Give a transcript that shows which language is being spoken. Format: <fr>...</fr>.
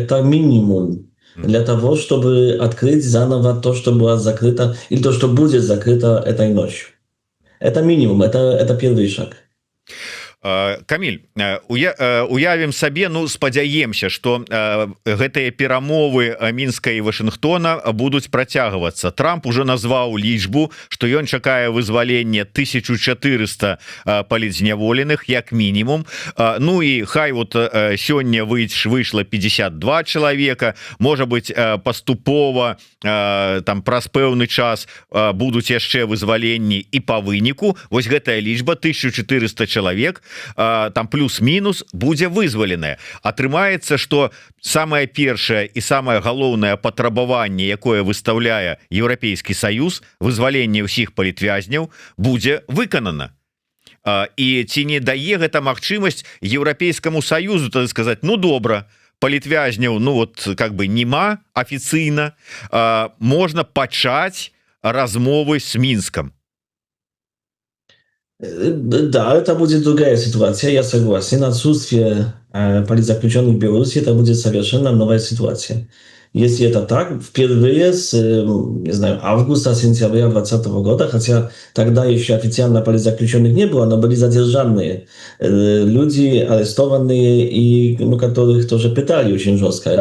<ru>Это минимум для того, чтобы открыть заново то, что было закрыто, или то, что будет закрыто этой ночью. Это минимум, это первый шаг.</ru> <be>Камиль, уявім сабе, ну спадзяемся, што гэтыя перамовы Мінска і Вашынгтона будуць працягвацца. Трамп уже назваў лічбу, што ён чакае вызвалення 1400 палітзняволеных як мінімум. Ну і хай вот сёння выйшла 52 чалавека, можа быть, паступова там праз пэўны час будуць яшчэ вызваленні і па выніку вось гэтая лічба 1400 чалавек там плюс-мінус будзе вызваленая. Атрымаецца, што самае першае і самае галоўнае патрабаванне, якое выстаўляе Еўрапейскі Саюз, вызваленне ўсіх палітвязняў, будзе выканана. І ці не дае гэта магчымасць Еўрапейскаму Саюзу тады сказаць: ну добра, палітвязняў,</be> <ru>ну вот как бы</ru> <be>нема афіцыйна, можна пачаць размовы з Мінскам.</be> <ru>Да, это будет другая ситуация, я согласен. Отсутствие политзаключенных в Беларуси это будет совершенно новая ситуация. Если это так, впервые с, не знаю, августа-сентября 2020 года, хотя тогда еще официально политзаключенных не было, но были задержанные люди, арестованные, и ну, которых тоже пытали очень жестко.</ru>